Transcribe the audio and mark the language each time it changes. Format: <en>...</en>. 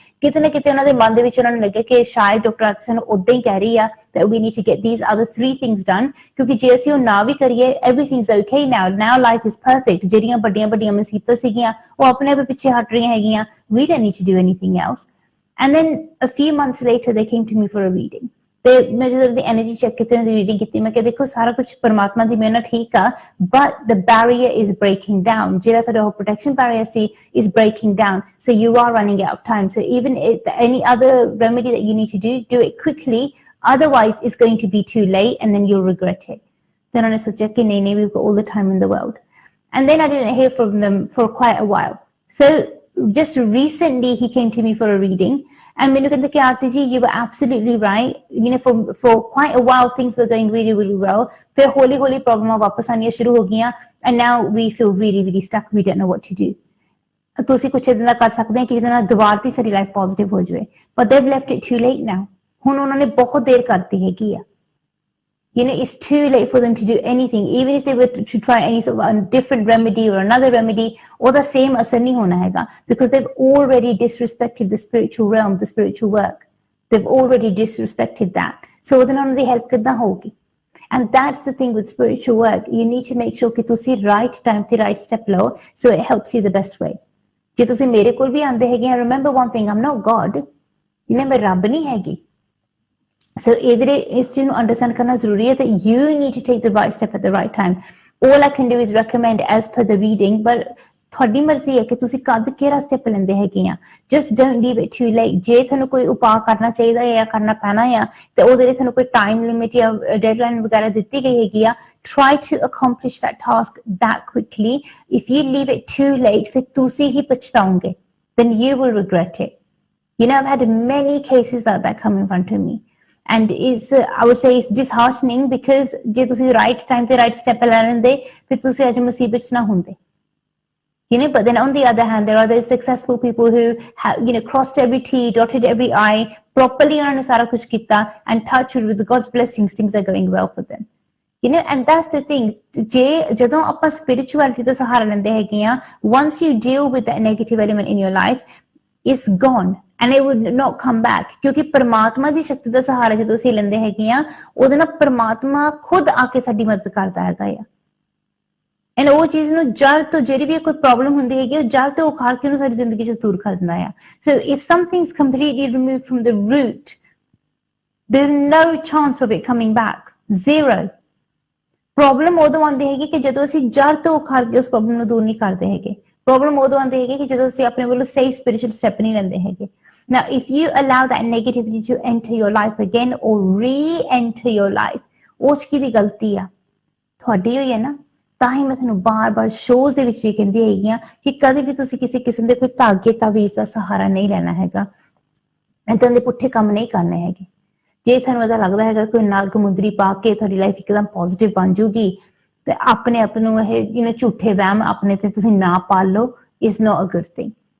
<pa>ਕਿਤੇ ਨਾ ਕਿਤੇ ਉਹਨਾਂ ਦੇ ਮਨ ਦੇ ਵਿੱਚ ਉਹਨਾਂ ਨੂੰ ਲੱਗਿਆ ਕਿ ਸ਼ਾਇਦ ਡਾਕਟਰ ਆਰਤੀ ਸਾਨੂੰ ਉਦਾਂ ਹੀ ਕਹਿ ਰਹੀ ਆ</pa> <en>that we need to get these other 3 things done,</en> <pa>ਕਿਉਂਕਿ ਜੇ ਅਸੀਂ ਉਹ ਨਾ ਵੀ ਕਰੀਏ,</pa> <en>everything's okay now life is perfect.</en> <pa>ਜਿਹੜੀਆਂ ਵੱਡੀਆਂ ਮੁਸੀਬਤਾਂ ਸੀਗੀਆਂ ਉਹ ਆਪਣੇ ਆਪ ਪਿੱਛੇ ਹਟ ਰਹੀਆਂ ਹੈਗੀਆਂ,</pa> <en>we don't need to do anything else. And then a few months later they came to me for a reading.</en> <pa>ਤੇ ਮੈਂ ਜਦੋਂ ਦੀ ਐਨਰਜੀ ਚੈੱਕ ਕੀਤੀ, ਉਹਨਾਂ ਦੀ ਰੀਡਿੰਗ ਕੀਤੀ, ਮੈਂ ਕਿਹਾ ਦੇਖੋ ਸਾਰਾ ਕੁਝ ਪਰਮਾਤਮਾ ਦੀ ਮਿਹਰ ਨਾਲ ਠੀਕ ਆ,</pa> <en>but the barrier is breaking down.</en> <pa>ਜਿਹੜਾ ਤੁਹਾਡਾ ਉਹ</pa> <en>protection barrier ਸੀ is breaking down, so you are running out of time. So even any other remedy that you need to do it quickly, otherwise it's going to be too late and then you'll regret it.</en> <pa>ਤੇ ਉਹਨਾਂ ਨੇ ਸੋਚਿਆ ਕਿ ਨਹੀਂ</pa> <en>we've got all the time in the world. And then I didn't hear from them for quite a while. So just recently he came to me for a reading and</en> <pa>ਮੈਨੂੰ ਕਹਿੰਦੇ ਕਿ ਆਰਤੀ ਜੀ</pa> <en>you were absolutely right, you know, for quite a while things were going really really well,</en> <pa>ਫਿਰ ਹੌਲੀ ਹੌਲੀ ਪ੍ਰੋਬਲਮਾਂ ਵਾਪਸ ਆਉਣੀਆਂ ਸ਼ੁਰੂ ਹੋ ਗਈਆਂ</pa> <en>and now we feel really really stuck, we don't know what to do.</en> <pa>ਤੁਸੀਂ ਕੁਛ ਇਦਾਂ ਦਾ ਕਰ ਸਕਦੇ ਹੋ ਕਿ ਜਿਹਦੇ ਨਾਲ ਦੁਬਾਰਾ ਤੋਂ ਸਾਡੀ ਲਾਈਫ ਪੋਜ਼ਿਟਿਵ ਹੋ ਜਾਵੇ,</pa> <en>but they've left it too late now.</en> <pa>ਹੁਣ ਉਹਨਾਂ ਨੇ ਬਹੁਤ ਦੇਰ ਕਰਤੀ ਹੈਗੀ ਆ.</pa> <en>You know, it's too late for them to do anything. Even if they were to try any sort of a different remedy or another remedy, or the same</en> <hi>asar nahi hona hai,</hi> <en>because they've already disrespected the spiritual realm, the spiritual work. They've already disrespected that.</en> <pa>So ਉਹਦੇ ਨਾਲ ਦੀ help ਕਿੱਦਾਂ ਹੋਊਗੀ?</pa> <en>And that's the thing with spiritual work. You need to make sure</en> <pa>ਕਿ ਤੁਸੀਂ</pa> <en>right time ਤੇ right step ਲਓ, so it helps you the best way.</en> <pa>ਜੇ ਤੁਸੀਂ ਮੇਰੇ ਕੋਲ ਵੀ ਆਂਦੇ ਹੈਗੇ,</pa> <en>remember one thing, I'm not God. You know,</en> <pa>ਮੈਂ ਰੱਬ ਨਹੀਂ ਹੈਗੀ.</pa> <en>So</en> <pa>ਇਸ ਚੀਜ਼ ਨੂੰ ਅੰਡਰਸਟੈਂਡ ਕਰਨਾ ਜ਼ਰੂਰੀ ਹੈ</pa> <en>that you need to take the right step at the right time. All I can do is recommend as per the reading, but</en> <pa>ਤੁਹਾਡੀ ਮਰਜ਼ੀ ਹੈ ਕਿ ਤੁਸੀਂ ਕਦ ਕਿਹੜਾ ਸਟੈਪ ਲੈਂਦੇ ਹੈਗੇ ਆ.</pa> <en>Just don't leave it too late.</en> <pa>ਜੇ ਤੁਹਾਨੂੰ ਕੋਈ ਉਪਾਅ ਕਰਨਾ ਚਾਹੀਦਾ ਹੈ ਜਾਂ ਕਰਨਾ ਪੈਣਾ ਆ ਤੇ ਉਹਦੇ ਲਈ ਤੁਹਾਨੂੰ ਕੋਈ ਟਾਈਮ ਲਿਮਿਟ ਜਾਂ ਡੈਡਲਾਈਨ ਵਗੈਰਾ ਦਿੱਤੀ ਗਈ ਹੈਗੀ ਆ,</pa> <en>try to accomplish that task that quickly. If you leave it too late,</en> <pa>ਫਿਰ ਤੁਸੀਂ ਹੀ ਪਛਤਾਓਗੇ,</pa> <en>then you will regret it. You know, I've had many cases like that come in front of me. And is I would say it's disheartening because</en> <pa>ਜੇ ਤੁਸੀਂ right time ਤੇ right step ਲੈ ਲੈਂਦੇ ਫਿਰ ਤੁਸੀਂ ਅੱਜ ਮੁਸੀਬਤ 'ਚ ਨਾ ਹੁੰਦੇ.</pa> <en>You know, but then on the other hand, there are those successful people who have, you know, crossed every T, dotted every I, properly</en> <pa>ਉਹਨਾਂ ਨੇ ਸਾਰਾ ਕੁਝ ਕੀਤਾ,</pa> <en>and touch wood with God's blessings, things are going well for them. You know, and that's the thing.</en> <pa>ਜਦੋਂ ਆਪਾਂ spirituality ਦਾ ਸਹਾਰਾ ਲੈਂਦੇ ਹੈਗੇ ਆ,</pa> <en>once you deal with that negative element in your life, it's gone. And it would not come back.</en> <pa>ਕਿਉਂਕਿ ਪਰਮਾਤਮਾ ਦੀ ਸ਼ਕਤੀ ਦਾ ਸਹਾਰਾ ਜਦੋਂ ਅਸੀਂ ਲੈਂਦੇ ਹੈਗੇ ਆ, ਉਹਦੇ ਨਾਲ ਪਰਮਾਤਮਾ ਖੁਦ ਆ ਕੇ ਸਾਡੀ ਮਦਦ ਕਰਦਾ ਹੈਗਾ ਆ. ਐਂਡ ਉਹ ਚੀਜ਼ ਨੂੰ ਜੜ ਤੋਂ ਜਿਹੜੀ ਵੀ ਕੋਈ ਪ੍ਰੋਬਲਮ ਹੁੰਦੀ ਹੈਗੀ, ਉਹ ਜੜ ਤੋਂ ਉਖਾੜ ਕੇ ਉਹਨੂੰ ਸਾਡੀ ਜ਼ਿੰਦਗੀ 'ਚ ਦੂਰ ਕਰ ਦਿੰਦਾ ਆ.</pa> <en>So if something is completely removed from the root, there is no chance of it coming back. Zero.</en> <pa>Problem ਉਦੋਂ ਆਉਂਦੀ ਹੈਗੀ ਕਿ ਜਦੋਂ ਅਸੀਂ ਜੜ ਤੋਂ ਉਖਾੜ ਕੇ ਉਸ ਪ੍ਰੋਬਲਮ ਨੂੰ ਦੂਰ ਨਹੀਂ ਕਰਦੇ ਹੈਗੇ. ਪ੍ਰੋਬਲਮ ਉਦੋਂ ਆਉਂਦੀ ਹੈਗੀ ਕਿ ਜਦੋਂ ਅਸੀਂ ਆਪਣੇ ਵੱਲੋਂ ਸਹੀ ਸਪਿਰਿਚੁਅਲ ਸਟੈਪ ਨਹੀਂ ਲੈਂਦੇ ਹੈਗੇ.</pa> <en>Now, if you allow that negativity to enter your life again or re-enter your life,</en> <pa>ਉਹ 'ਚ ਕਿਹਦੀ ਗਲਤੀ ਆ? ਤੁਹਾਡੀ ਹੋਈ ਹੈ ਨਾ. ਤਾਂ ਹੀ ਮੈਂ ਤੁਹਾਨੂੰ ਬਾਰ-ਬਾਰ ਸ਼ੋਜ਼ ਦੇ ਵਿੱਚ ਵੀ ਕਹਿੰਦੀ ਹੈਗੀ ਆ ਕਿ ਕਦੇ ਵੀ ਤੁਸੀਂ ਕਿਸੇ ਕਿਸਮ ਦੇ ਕੋਈ ਧਾਗੇ ਤਾਵੀਜ਼ ਦਾ ਸਹਾਰਾ ਨਹੀਂ ਲੈਣਾ ਹੈਗਾ. ਏਦਾਂ ਦੇ ਪੁੱਠੇ ਕੰਮ ਨਹੀਂ ਕਰਨੇ ਹੈਗੇ. ਜੇ ਤੁਹਾਨੂੰ ਇਹਦਾ ਲੱਗਦਾ ਹੈਗਾ ਕੋਈ ਨਗ ਮੁੰਦਰੀ ਪਾ ਕੇ ਤੁਹਾਡੀ ਲਾਈਫ ਇੱਕਦਮ ਪੋਜ਼ਿਟਿਵ ਬਣ ਜੂਗੀ ਤੇ ਆਪਣੇ ਆਪ ਨੂੰ ਇਹ ਝੂਠੇ ਵਹਿਮ ਆਪਣੇ ਤੇ ਤੁਸੀਂ ਨਾ ਪਾਲ ਲਓ,</pa> <en>Is not a good thing.</en>